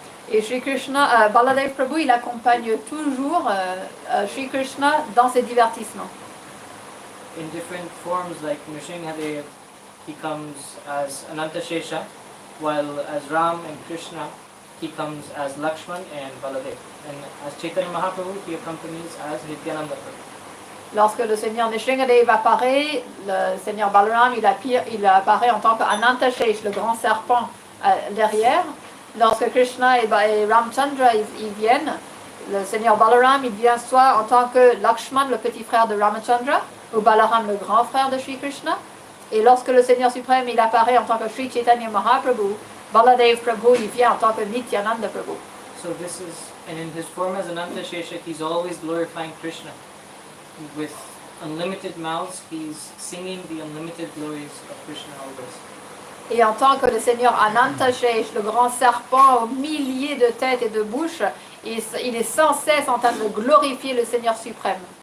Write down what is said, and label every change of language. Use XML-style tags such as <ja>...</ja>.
<fr>Et Shri Krishna, Baladev Prabhu, il accompagne toujours Shri Krishna dans ses divertissements.</fr> <en>In different forms, like Nrsimhadev, he comes as Ananta Shesha, while as Ram and Krishna, he comes as Lakshman and Baladev. And as Chaitanya Mahaprabhu, he accompanies as Nityananda Prabhu.</en> <fr>Lorsque le Seigneur Nrsimhadev apparaît, le Seigneur Balaram, il apparaît en tant qu'Ananta Shesh, le grand serpent derrière. Lorsque Krishna et Ramchandra ils viennent, le Seigneur Balaram il vient soit en tant que Lakshman, le petit frère de Ramachandra, ou Balaram, le grand frère de Shri Krishna. Et lorsque le Seigneur suprême il apparaît en tant que Shri Chaitanya Mahaprabhu, Baladev Prabhu il vient en tant que Nityananda Prabhu.</fr> <en>So this is, and in his form as Ananta Shesha, he's always glorifying Krishna. With unlimited mouths, he's singing the unlimited glories of Krishna always.</en> <fr>Et en tant que le Seigneur Anantashesh, le grand serpent aux milliers de têtes et de bouches, il est sans cesse en train de glorifier le Seigneur suprême.</fr>